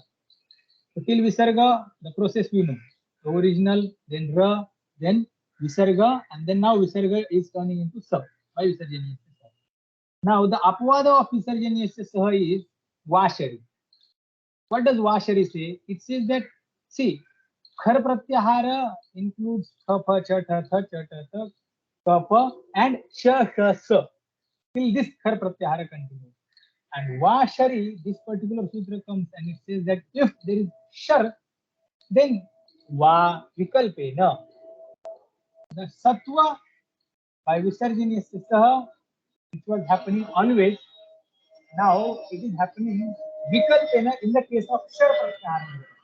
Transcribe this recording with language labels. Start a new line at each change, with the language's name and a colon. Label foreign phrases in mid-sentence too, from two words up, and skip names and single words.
English: So till Visarga, the process we know. The original, then Ra, then Visarga, and then now Visarga is turning into Sa by
Sanskrit: Visarjaniyasya Sa.
English: Now the apavada of
Sanskrit: Visarjaniyasya Sa
English: is Vashari. What does Vashari say? It says that, see,
Sanskrit: Khar Pratyahara includes Tha, Pha, Cha, Tha, Tha, Cha, Tha, Tha, Ka, Pa, and Sha, Sha, Sa.
English: Till this
Sanskrit: Khar Pratyahara
English: continues. And Vashari, this particular sutra comes and it says that if there is Shar, then
Sanskrit: Va Vikalpena.
English: The Sattva by
Sanskrit: Visarjaniyasya Saha,
English: which was happening always, now it is happening Vikalpena in the case of
Sanskrit: Shar Pratyahara.